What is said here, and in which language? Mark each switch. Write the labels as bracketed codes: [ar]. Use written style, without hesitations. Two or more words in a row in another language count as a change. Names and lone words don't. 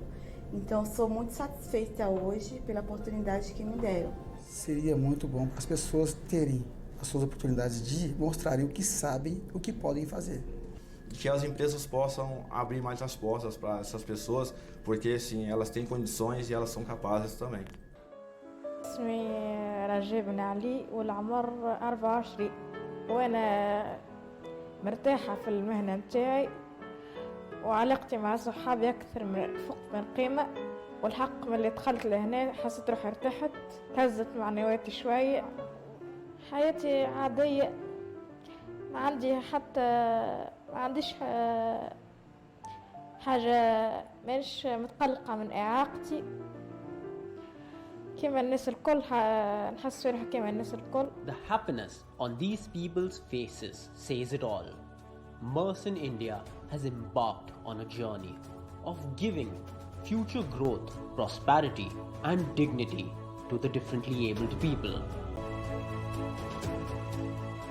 [pt] Então sou muito satisfeita hoje pela oportunidade que me deram. Seria muito bom para as pessoas terem as suas oportunidades de mostrarem o que sabem, o que podem fazer. Que as empresas possam abrir mais as portas para essas pessoas, porque sim, elas têm condições e elas são capazes também. [ar] اسمي رجاء بن علي والعمر 24 وانا مرتاحة في المهنة متاعي وعلاقتي مع صحابي أكثر من فوق من قيمة والحق من اللي دخلت لهنا حسيت روحي ارتحت هزت معنوياتي شوية حياتي عادية ما عنديش حاجة مش متقلقة من إعاقتي كما الناس الكل نحس روحي كما الناس الكل. [en] The happiness on these people's faces says it all. Mersenne India has embarked on a journey of giving future growth, prosperity, and dignity to the differently abled people.